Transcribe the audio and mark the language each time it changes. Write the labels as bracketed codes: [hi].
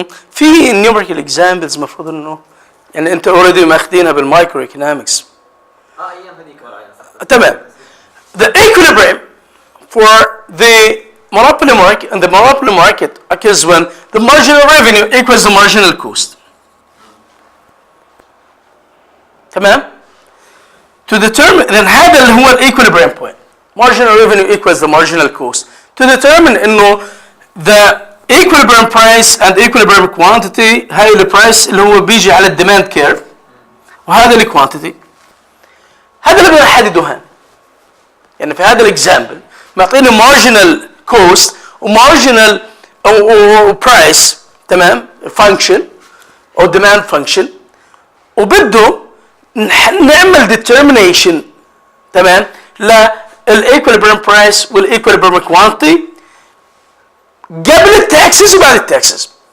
[ar] في نيوميريكال اكزامبلز مفروض انه يعني انت اوريدي ماخذينها بالمايكرو ايكونومكس. ايام هذيك ولا صح. تمام. [en] The equilibrium for the monopoly market and the monopoly market occurs when the marginal revenue equals the marginal cost. [ar] تمام؟ [en] To determine then [ar] هذا اللي هو [en] equilibrium point. Marginal revenue equals the marginal cost. To determine [ar] إنه [en] the equilibrium price and equilibrium quantity [ar] هاي البرايس اللي هو بيجي على الديماند كيرف وهذا الكوانتيتي. هذا اللي بنحدده هان. يعني في هذا الاكزامبل معطيني marginal cost وmarginal او price تمام function او [en] demand function [ar] وبده نعمل determination تمام للايكويليبريم برايس والايكويليبريم كوانتيتي قبل التاكسز وبعد التاكسز.